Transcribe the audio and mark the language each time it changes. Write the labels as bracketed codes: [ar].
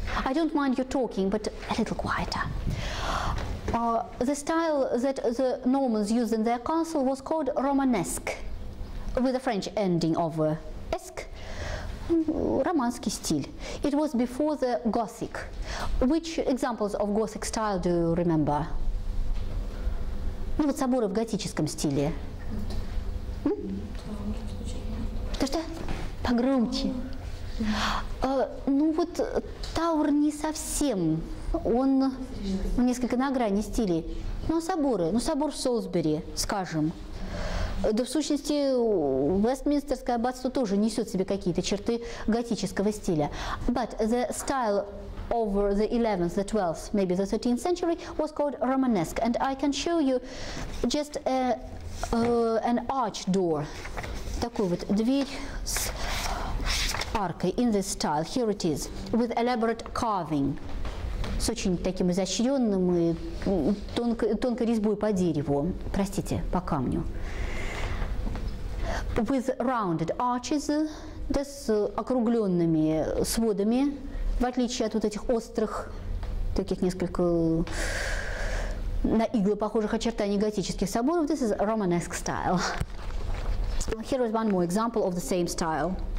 [en] I don't mind you talking, but a little quieter. The style that the Normans used in their castle was called Romanesque, with a French ending of esque, [ru] Romanский стиль. [en] It was before the Gothic. Which examples of Gothic style do you remember? [ru] Ну вот соборы в готическом стиле. Что? Погромче. Ну вот Тауэр не совсем. Он несколько на грани стилей. Ну а соборы? Ну собор в Солсбери, скажем. Да в сущности Вестминстерское аббатство тоже несет в себе какие-то черты готического стиля. [en] But the style over the 11th, the 12th, maybe the 13th century was called Romanesque. And I can show you just an arch door. [ru] Такую вот дверь с аркой [en] in this style. Here it is, with elaborate carving. [ru] С очень таким изощренным и тонкой резьбой по дереву. Простите, по камню. [en] With rounded arches, [ru] да, с округленными сводами, в отличие от вот этих острых, таких несколько на иглы похожих очертаний готических соборов. [en] This is Romanesque style. Here is one more example of the same style.